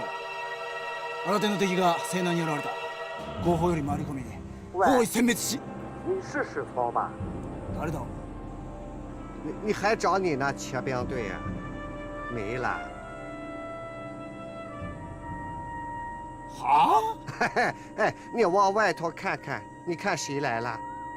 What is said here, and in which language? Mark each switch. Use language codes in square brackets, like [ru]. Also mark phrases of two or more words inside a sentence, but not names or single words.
[ja] 新手の敵が西南に現れた。後方より回り込み包囲殲滅し。 [zh] 你是石头吧？ [ja] 誰だ？ [zh] 你还找你那骑兵队呀？没了。好。哎，你往外头看看，你看谁来了？